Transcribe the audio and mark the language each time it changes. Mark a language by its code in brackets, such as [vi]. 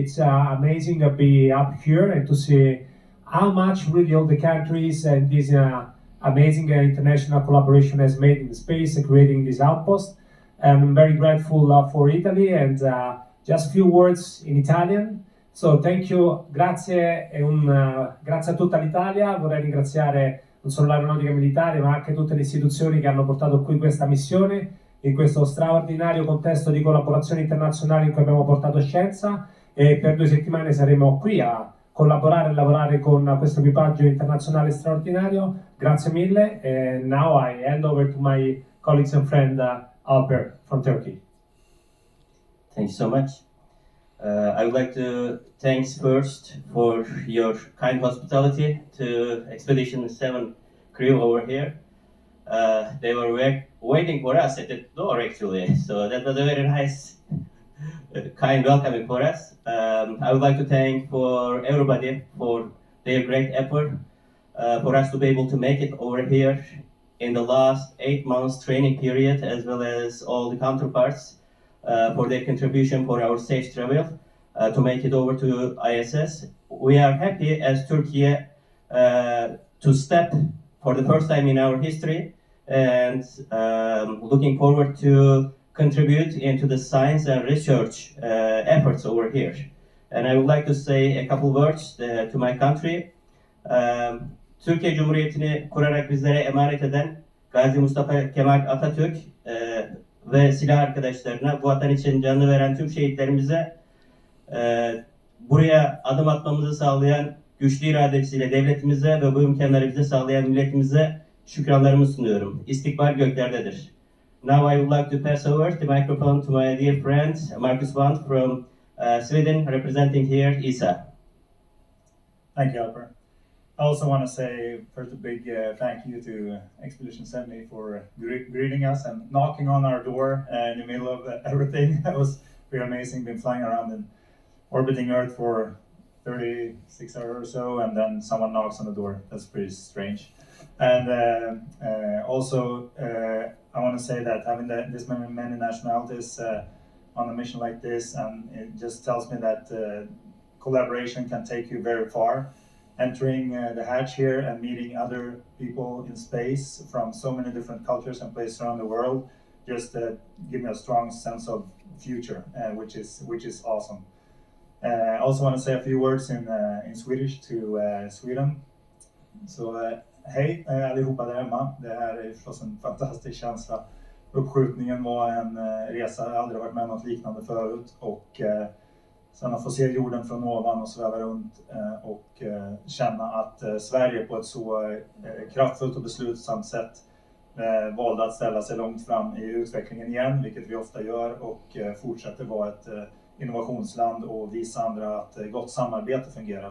[en] It's amazing to be up here and to see how much really all the countries and this amazing international collaboration has made in space, creating this outpost. I'm very grateful for Italy, and just a few words in Italian. So thank you, [it] grazie grazie a tutta l'Italia. Vorrei ringraziare non solo l'aeronautica militare, ma anche tutte le istituzioni che hanno portato qui questa missione, in questo straordinario contesto di collaborazione internazionale in cui abbiamo portato scienza, e per 2 settimane saremo qui a collaborare e lavorare con questo equipaggio internazionale straordinario. Grazie mille, [en] and now I hand over to my colleagues and friend Alper from Turkey. Thank you so much. I would like to thanks first for your kind hospitality to Expedition 7 crew over here. They were waiting for us at the door actually, so that was a very nice kind welcoming for us. I would like to thank for everybody for their great effort for us to be able to make it over here in the last 8 months training period, as well as all the counterparts for their contribution for our safe travel to make it over to ISS. We are happy as Turkey to step for the first time in our history, and looking forward to contribute into the science and research efforts over here. And I would like to say a couple words to my country. [tr] Türkiye Cumhuriyeti'ni kurarak bizlere emanet eden Gazi Mustafa Kemal Atatürk ve silah arkadaşlarına, bu vatan için canını veren tüm şehitlerimize, buraya adım atmamızı sağlayan güçlü iradesiyle devletimize ve bu imkanları bize sağlayan milletimize şükranlarımı sunuyorum. İstikbal göklerdedir. [en] Now I would like to pass over the microphone to my dear friend Marcus Wandt from Sweden, representing here ESA. Thank you, Albert. I also want to say first a big thank you to Expedition 70 for greeting us and knocking on our door in the middle of everything. That was pretty amazing. Been flying around and orbiting Earth for 36 hours or so, and then someone knocks on the door. That's pretty strange. And also, I want to say that having this many nationalities on a mission like this, and it just tells me that collaboration can take you very far. Entering the hatch here and meeting other people in space from so many different cultures and places around the world just give me a strong sense of future, which is awesome. I also want to say a few words in Swedish to Sweden. [sv] Så hej allihopa där hemma. Det här är förstås en fantastisk känsla. Uppskjutningen var en resa, jag har aldrig varit med om något liknande förut. Och sen att få se jorden från ovan och sväva runt och känna att Sverige på ett så kraftfullt och beslutsamt sätt valde att ställa sig långt fram i utvecklingen igen, vilket vi ofta gör, och fortsätter vara ett innovationsland och visa andra att gott samarbete fungerar.